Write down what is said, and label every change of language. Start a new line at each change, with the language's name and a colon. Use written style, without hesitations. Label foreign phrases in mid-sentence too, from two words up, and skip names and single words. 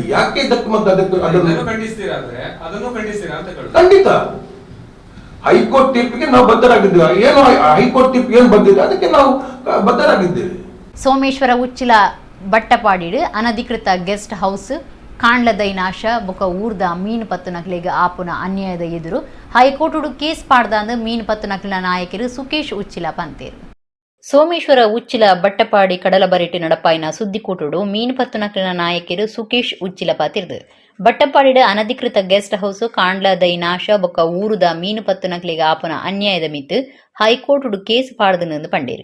Kannada: ಯಾಕೆ ಇದಕ್ಕೆ ಮತ್ತೆ ಅದಕ್ಕೆ ಖಂಡಿತ ಹೈಕೋರ್ಟ್ ತೀರ್ಪಿಗೆ ನಾವು ಬದ್ಧರಾಗಿದ್ದೇವೆ. ಏನು ಹೈಕೋರ್ಟ್ ತೀರ್ಪು ಏನು ಬಂದಿದೆ ಅದಕ್ಕೆ ನಾವು ಬದ್ಧರಾಗಿದ್ದೇವೆ.
Tulu: ಸೋಮೇಶ್ವರ ಉಚ್ಚಿಲ ಬಟ್ಟಪಾಡಿಡು ಅನಧಿಕೃತ
English: guest house
Tulu: ಕಾಂಡ್ಲದೈ ನಾಶ ಬೊಕ ಊರ್ದ ಮೀನು ಪತ್ತು ನಕಲಿಗೆ ಆಪುನ ಅನ್ಯಾಯದ ಎದುರು
English: high court case
Tulu: ಪಾಡ್ದಾಂದು ಮೀನು ಪತ್ತು ನಕಲಿನ ನಾಯಕರು ಸುಕೇಶ್ ಉಚ್ಚಿಲ ಪಂತೇರು. ಸೋಮೇಶ್ವರ ಉಚ್ಚಿಲ ಬಟ್ಟಪಾಡಿ ಕಡಲಬರಿಟ್ಟು ನಡಪಾಯಿನ ಸುದ್ದಿಕೂಟುಡು ಮೀನು ಪತ್ತು ನಕಲಿನ ನಾಯಕರು ಸುಕೇಶ್ ಉಚ್ಚಿಲ ಪಾತಿರ್ದು ಬಟ್ಟಪಾಡಿಡ ಅನಧಿಕೃತ
English: guest house
Tulu: ಕಾಂಡ್ಲದೈ ನಾಶ ಬೊಕ ಊರುದ ಮೀನು ಪತ್ತು ನಕಲಿಗೆ ಆಪುನ ಅನ್ಯಾಯದ ಮಿತ್ತು
English: high court case
Tulu: ಪಾಡ್ದು ಪಂಡೇರು.